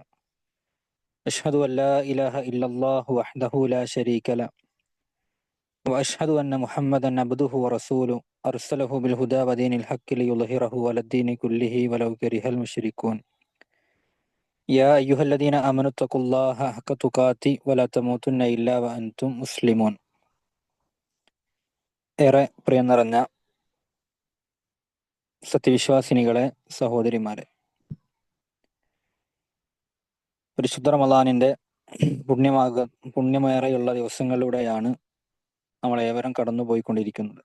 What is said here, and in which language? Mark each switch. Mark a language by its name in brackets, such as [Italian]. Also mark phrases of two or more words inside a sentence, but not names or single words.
[Arabic] أشهد أن لا إله إلا الله وحده لا شريك له وأشهد أن محمدا عبده ورسوله أرسله بالهدى ودين الحق ليظهره على الدين كله ولو كره المشركون. يا أيها الذين آمنوا اتقوا الله حق تقاته ولا تموتن إلا وأنتم مسلمون. [Malayalam] ഏറെ പ്രിയം നിറഞ്ഞ സത്യവിശ്വാസിനികളെ, സഹോദരിമാരെ, പരിശുദ്ധ റമദാനിൻ്റെ പുണ്യമേറെയുള്ള ദിവസങ്ങളിലൂടെയാണ് നമ്മളേവരും കടന്നുപോയിക്കൊണ്ടിരിക്കുന്നത്.